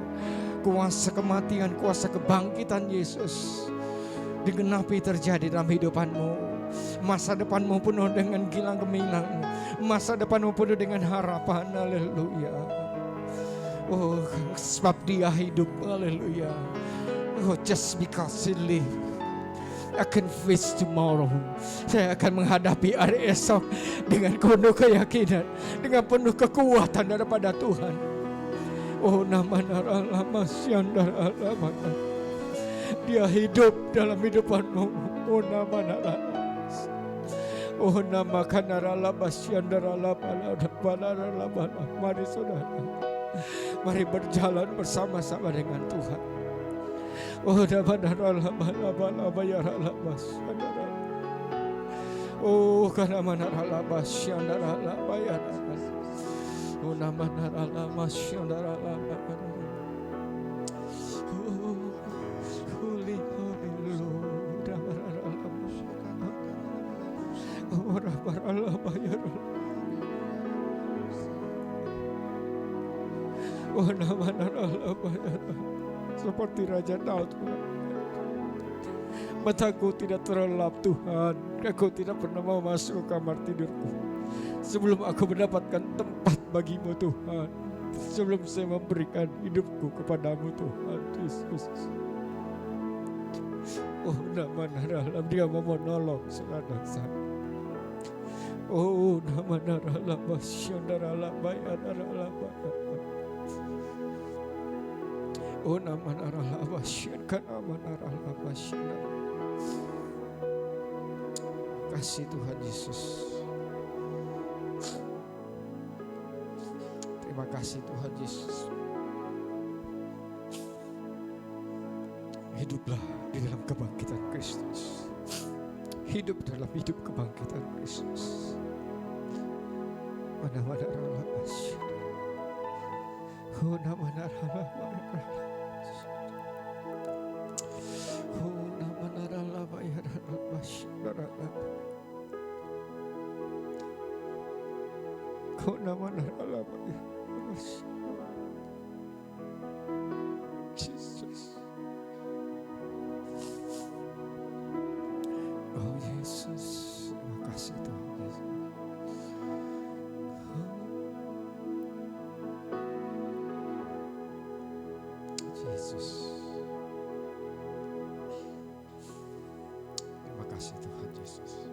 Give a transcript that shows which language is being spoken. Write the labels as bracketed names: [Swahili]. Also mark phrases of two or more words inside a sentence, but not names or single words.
[Indonesian] Kuasa kematian, kuasa kebangkitan Yesus digenapi terjadi dalam hidupanmu. Masa depanmu penuh dengan gilang gemilang. Masa depanmu penuh dengan harapan, haleluya. Oh, sebab Dia hidup, haleluya. [English] Oh, just because He live, I can face tomorrow. [Indonesian] Saya akan menghadapi hari esok dengan penuh keyakinan, dengan penuh kekuatan daripada Tuhan. Oh nama naralama syandaralama. Dia hidup dalam hidupanmu. Oh nama naralama. Oh nama kanaralama syandaralama. Mari saudara, mari berjalan bersama-sama dengan Tuhan. Oh nama naralama yaralama syandaralama. Oh karena naralama syandaralama yaralama. Oh nama naralama syandaralama. [English] Holy Lord, naralama. Oh naralama yaralama. Oh nama naralama yaralama. [Indonesian] Seperti Raja Daud, mataku tidak terlelap Tuhan. Aku tidak pernah mau masuk ke kamar tidurku sebelum aku mendapatkan tempat bagimu Tuhan. Sebelum saya memberikan hidupku kepadamu Tuhan Yesus. Oh nama naralam, Dia mau menolong saudara saya. Oh nama naralam, syandarala bayar naralam. Oh nama naralaba syirkan nama naralaba syirkan. Kasih Tuhan Yesus. Terima kasih Tuhan Yesus. Hiduplah di dalam kebangkitan Kristus. Hidup dalam hidup kebangkitan Kristus. Nama naralaba syirkan. Oh nama naralaba. Oh nama naralaba yaralaba syaralaba. Oh nama naralaba yaralaba syaralaba. Jesus. Oh Yesus, terima kasih Tuhan Yesus. Yesus. Terima kasih Tuhan Yesus.